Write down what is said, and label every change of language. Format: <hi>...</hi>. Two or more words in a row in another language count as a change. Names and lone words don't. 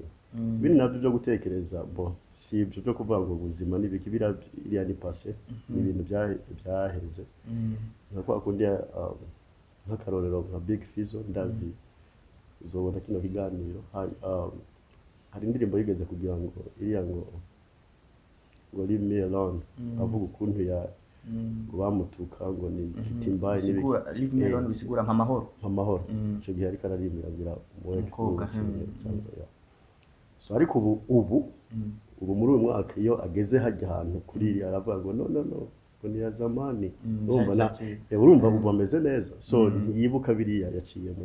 <rn>Bini nabyo byo gutekereza si ibyo byo kuvuga ngo ubuzima n'ibiki biriya ni passé, ni ibintu byaheze. Nako akundi nk'akarorero nka Big Fizzo ndazi uzobona kino kiganiro hari indirimbo yigeze kugira ngo iriya ngo</rn> <en>leave me alone,</en> <rn>avuga ukuntu bamutuka ngo ni kitimbaye n'ibiki.</rn> <en>Leave me alone</en> <rn>bisigura nk'amahoro. Ico gihe ariko ararimbira mu ex so ariko ubu muri uyu mwaka iyo ageze hajya ahantu kuri iri aravuga ngo no</rn> <sw>ni ya zamani,</sw> <rn>urumva ubu ameze neza, so yibuka biriya yaciyemo.</rn>